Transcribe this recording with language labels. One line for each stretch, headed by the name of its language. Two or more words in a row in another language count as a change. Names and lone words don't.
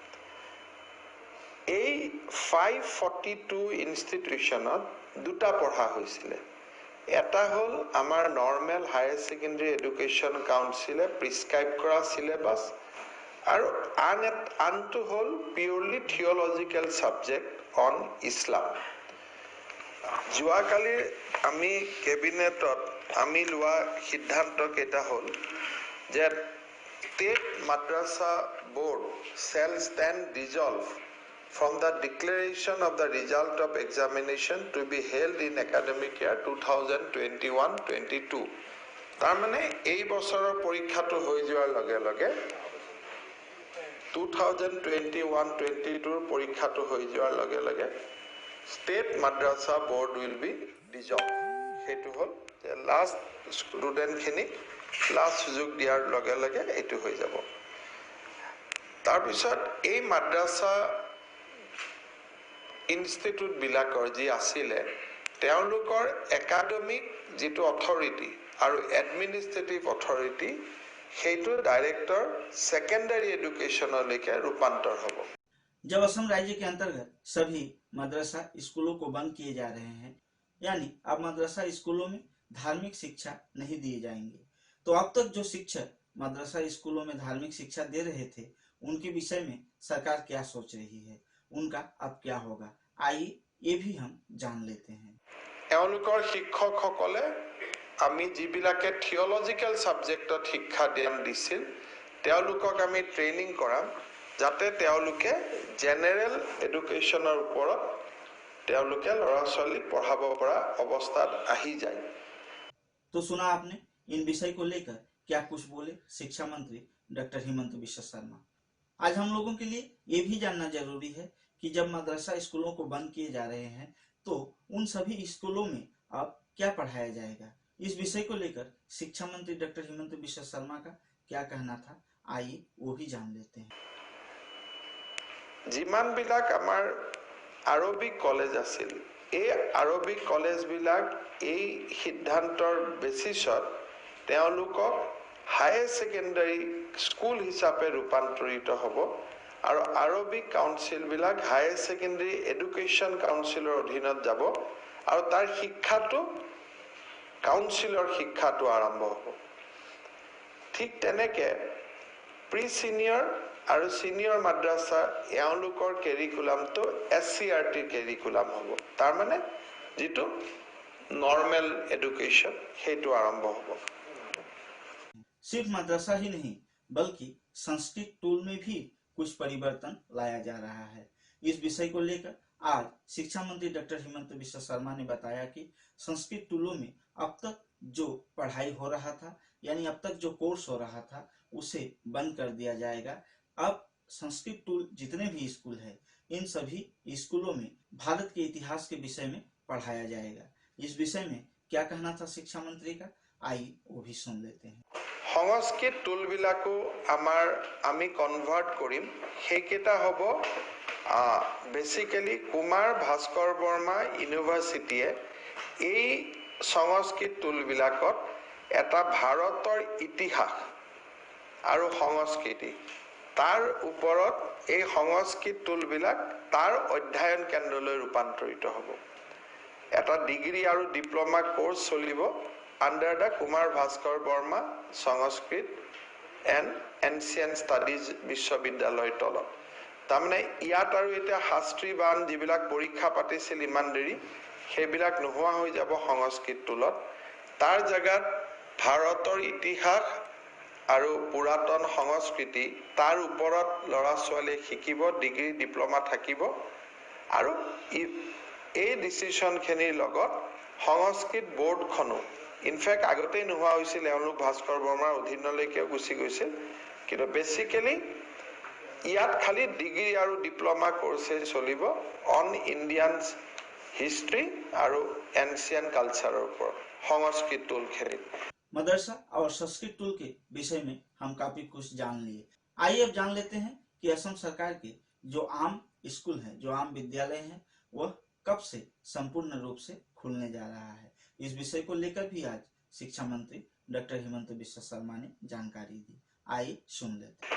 Assamese: এই 542 ইনষ্টিটিউচনত দুটা পঢ়া হৈছিলে। এটা হল আমাৰ
English: normal higher secondary education
Assamese: কাউন্সিলে প্ৰিস্ক্ৰাইব কৰা সিলেবাস আৰু আনটো হল
English: purely theological subject on Islam.
Assamese: যোৱাকালি আমি কেবিনেটত আমি লোৱা সিদ্ধান্ত কেইটা হল যে
English: State Madrasa Board shall stand dissolved from the declaration of the result of examination to be held in academic year 2021-22.
Assamese: তাৰমানে এই বছৰৰ পৰীক্ষাটো হৈ যোৱাৰ লগে লগে 2021-22 পৰীক্ষাটো হৈ যোৱাৰ লগে লগে
English: State Madrasa Board will be dissolved.
Assamese: সেইটো হ'ল
English: last student
Assamese: খিনি লাষ্ট সুযোগ দিয়াৰ লগে লগে এইটো হৈ যাব তাৰ পিছত এই মাদ্ৰাসা ইনষ্টিটিউট বিলাকৰ যি আছিলে তেওঁলোকৰ একাডেমিক যেটো অথৰিটি আৰু
English: administrative authority
Assamese: সেইটো
English: director secondary
Assamese: এডুকেशनলৈকে ৰূপান্তৰ হ'ব
Hindi: जब असम राज्य के अंतर्गत सभी मदरसा स्कूलों को बंद किए जा रहे हैं यानी अब मदरसा स्कूलों में धार्मिक शिक्षा नहीं दिए जाएंगे तो अब तक जो शिक्षक मदरसा स्कूलों में धार्मिक शिक्षा दे रहे थे उनके विषय में सरकार क्या सोच रही है उनका अब क्या होगा आइए ये भी हम जान लेते हैं
Assamese: এওঁলোকৰ শিক্ষকসকলে আমি যিবিলাকে থিওলজিক্যাল সাবজেক্টত শিক্ষা দিছিল তেওঁলোকক আমি ট্ৰেইনিং কৰাম যাতে তেওঁলোকে জেনাৰেল এডুকেশনৰ ওপৰত তেওঁলোকে ল'ৰা ছোৱালী পঢ়াব পৰা অৱস্থাত আহি যায়
Hindi: तो सुना आपने इन विषय को लेकर क्या कुछ बोले शिक्षा मंत्री डॉक्टर हिमंत बिश्व शर्मा आज हम लोगों के लिए ये भी जानना जरूरी है कि जब मदरसा स्कूलों को बंद किए जा रहे हैं तो उन सभी स्कूलों में अब क्या पढ़ाया जाएगा इस विषय को लेकर शिक्षा मंत्री डॉक्टर हिमंत बिश्व शर्मा का क्या कहना था आइए वो भी जान लेते हैं
Assamese: যিমান বিলাক আমাৰ আৰবিক কলেজ আছিল এই আৰবিক কলেজ বিলাক এই সিদ্ধান্তৰ বেসিছত তেওঁলোকক
English: high secondary school
Assamese: হিচাপে ৰূপান্তৰিত হ'ব আৰু আৰবিক কাউন্সিল বিলাক
English: high secondary education
Assamese: কাউন্সিলৰ অধীনত যাব আৰু তাৰ শিক্ষাটো কাউন্সিলৰ শিক্ষাটো আৰম্ভ হ'ব ঠিক তেনেকে
English: pre senior
Assamese: আৰু সিনিয়ৰ মাদ্ৰাসা এওঁলোকৰ কেৰিকুলামটো SCRT কেৰিকুলাম হ'ব তাৰ মানে যেটো
English: normal education
Assamese: হেতু আৰম্ভ হ'ব
Hindi: सिर्फ मदरसा ही नहीं बल्कि संस्कृत टूल में भी कुछ परिवर्तन लाया जा रहा है इस विषय को लेकर आज शिक्षा मंत्री डॉक्टर हिमंत बिश्व शर्मा ने बताया कि संस्कृत टूलों में अब तक जो पढ़ाई हो रहा था यानी अब तक जो कोर्स हो रहा था उसे बंद कर दिया जाएगा अब संस्कृत टूल जितने भी स्कूल है इन सभी स्कूलों में भारत के इतिहास के विषय में पढ़ाया जाएगा इस विषय में क्या कहना था शिक्षा मंत्री का आइए वो भी सुन लेते हैं
Assamese: সংস্কৃত টুল বিলাকো আমাৰ আমি কনভার্ট কৰিম হেকেটা হ'ব বেসিক্যালি কুমাৰ ভাস্কৰ বৰ্মা ইউনিভাৰ্সিটিয়ে এই সংস্কৃত টুল বিলাকত এটা ভাৰতৰ ইতিহাস আৰু সংস্কৃতি তাৰ ওপৰত এই সংস্কৃত টুল বিলাক তাৰ অধ্যয়ন কেন্দ্ৰলৈ ৰূপান্তৰিত হ'ব এটা ডিগ্ৰী আৰু
English: diploma course
Assamese: চলিব
English: under the Kumar Bhaskar Burma Sanskrit and Ancient Studies
Assamese: বিশ্ববিদ্যালয় তলত তাৰমানে ইয়াত আৰু এটা শাস্ত্ৰী বান যিবিলাক পৰীক্ষা পাতিছিল ইমান দেৰি সেইবিলাক নোহোৱা হৈ যাব সংস্কৃত টুলত তাৰ জাগাত ভাৰতৰ ইতিহাস আৰু পুৰাতন সংস্কৃতি তাৰ ওপৰত লৰা ছোৱালী শিকিব ডিগ্ৰী ডিপ্লোমা থাকিব আৰু এই ডিসিশন খিনিৰ লগত সংস্কৃত বোৰ্ড খনো ইনফ্যাক্ট আগতে নোহোৱা হৈছিল এওঁলোক ভাস্কৰ বৰ্মাৰ অধীনলৈকে গুচি গৈছিল কিন্তু বেসিক্যালি ইয়াত খালি ডিগ্ৰী আৰু ডিপ্লোমা কোর্সে চলিব
English: on Indians history
Assamese: আৰু এনশিয়েন্ট কালচাৰৰ ওপৰত সংস্কৃত টুল খিনি
Hindi: मदरसा और संस्कृत टूल के विषय में हम काफी कुछ जान लिए आइए अब जान लेते हैं कि असम सरकार के जो आम स्कूल हैं जो आम विद्यालय हैं वह कब से संपूर्ण रूप से खुलने जा रहा है इस विषय को लेकर भी आज शिक्षा मंत्री डॉक्टर हिमंत बिश्व शर्मा ने जानकारी दी आइए सुन लेते हैं